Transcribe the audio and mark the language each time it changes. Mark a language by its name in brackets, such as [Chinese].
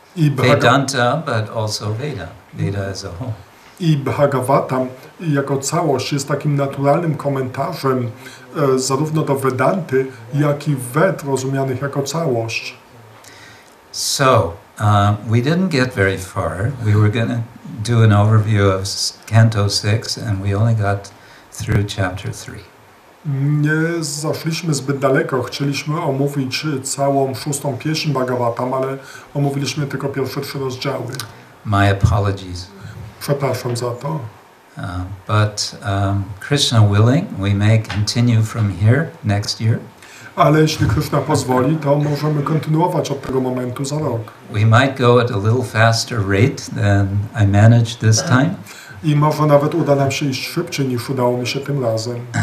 [English] Vedanta, but also Veda, Veda as a whole. [Polish] I Bhagavatam jako całość jest takim naturalnym komentarzem zarówno do Vedanty, jak i Ved rozumianych jako całość. [English] So, we didn't get very far. We were going to do an overview of Canto 6, and we only got through chapter 3. [Polish] Nie zaszliśmy zbyt daleko. Chcieliśmy omówić całą 6. pieśń Bhagavatam, ale omówiliśmy tylko pierwsze 3 rozdziały. [English] My apologies. [Polish] Przepraszam za to. [English] But Krishna willing, we may continue from here next year. [Polish] Ale jeśli Krishna pozwoli, to możemy kontynuować od tego momentu za rok. [English] We might go at a little faster rate than I managed this time. [Polish] I może nawet uda nam się iść szybciej niż udało mi się tym razem.